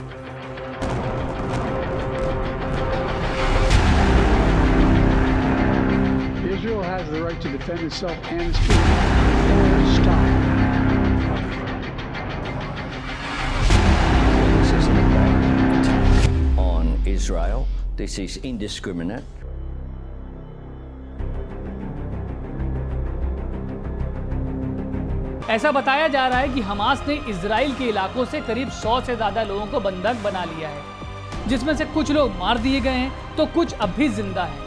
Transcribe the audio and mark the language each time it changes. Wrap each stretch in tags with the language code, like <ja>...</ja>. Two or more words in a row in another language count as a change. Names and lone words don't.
<en>Israel has the right to defend itself and its people. Stop. This is an attack on Israel. This is indiscriminate.</en> <hi>ऐसा बताया जा रहा है कि हमास ने इजराइल के इलाकों से करीब 100 से ज़्यादा लोगों को बंधक बना लिया है, जिसमें से कुछ लोग मार दिए गए हैं तो कुछ अब भी जिंदा हैं।</hi>